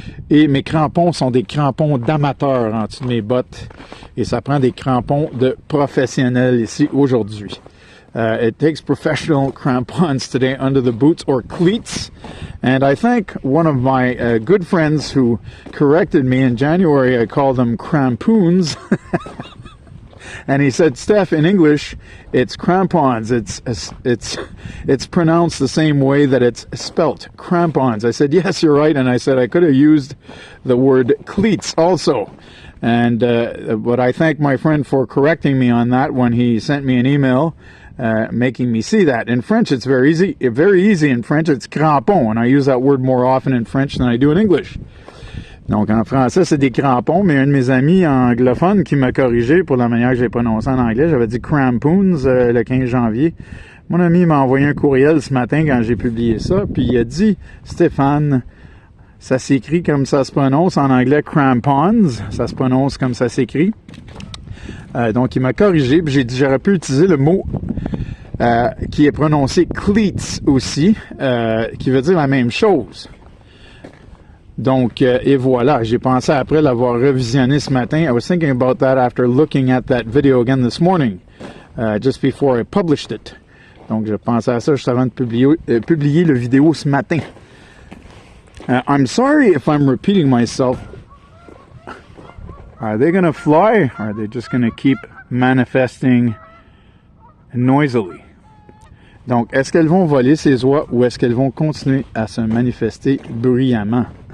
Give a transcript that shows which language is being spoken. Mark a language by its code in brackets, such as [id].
[fr] Et mes crampons sont des crampons d'amateurs en dessous de mes bottes. Et ça prend des crampons de professionnels ici aujourd'hui. [en] It takes professional crampons today under the boots, or cleats. And I think one of my good friends who corrected me in January, I called them crampoons. And he said, Steph, in English, it's crampons. It's pronounced the same way that it's spelt, crampons. I said, yes, you're right. And I said, I could have used the word cleats also. And but I thank my friend for correcting me on that when he sent me an email. Making me see that. In French, it's very easy. Very easy in French, it's crampons, and I use that word more often in French than I do in English. [fr] Donc, en français, c'est des crampons, mais un de mes amis anglophones qui m'a corrigé pour la manière que j'ai prononcé en anglais, j'avais dit crampoons le 15 janvier. Mon ami m'a envoyé un courriel ce matin quand j'ai publié ça, puis il a dit, Stéphane, ça s'écrit comme ça se prononce en anglais, crampons, ça se prononce comme ça s'écrit. Donc, il m'a corrigé, puis j'ai dit, j'aurais pu utiliser le mot qui est prononcé cleats aussi, qui veut dire la même chose. Donc, et voilà, j'ai pensé après l'avoir revisionné ce matin. [en] I was thinking about that after looking at that video again this morning, just before I published it. [fr] Donc, je pensais à ça juste avant de publier le vidéo ce matin. [en] I'm sorry if I'm repeating myself. Are they going to fly, or are they just going to keep manifesting noisily? [fr] Donc, est-ce qu'elles vont voler ces oies ou est-ce qu'elles vont continuer à se manifester bruyamment?